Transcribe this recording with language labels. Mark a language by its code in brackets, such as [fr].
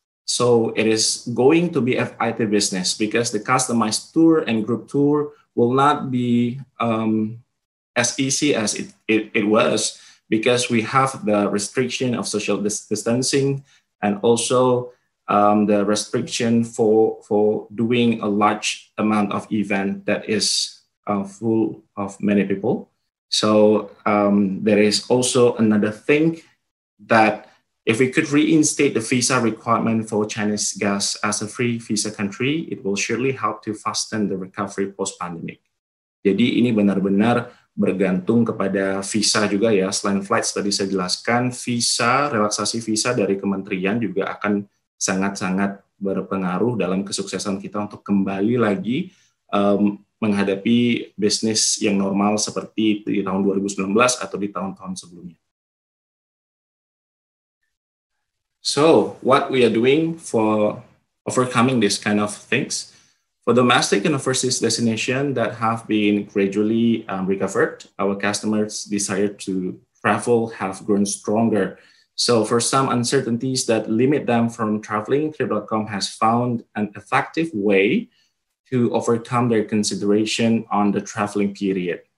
[en] So it is going to be FIT business because the customized tour and group tour will not be as easy as it was because we have the restriction of social distancing and also the restriction for doing a large amount of event that is full of many people. So there is also another thing that if we could reinstate the visa requirement for Chinese guests as a free visa country, it will surely help to fasten the recovery post-pandemic. [id] Jadi ini benar-benar bergantung kepada visa juga ya. Selain flight tadi saya jelaskan, visa, relaksasi visa dari kementerian juga akan sangat-sangat berpengaruh dalam kesuksesan kita untuk kembali lagi menghadapi bisnis yang normal seperti di tahun 2019 atau di tahun-tahun sebelumnya. [en] So, what we are doing for overcoming this kind of things, for domestic and overseas destinations that have been gradually recovered, our customers' desire to travel have grown stronger. So for some uncertainties that limit them from traveling, Trip.com has found an effective way to overcome their consideration on the traveling period.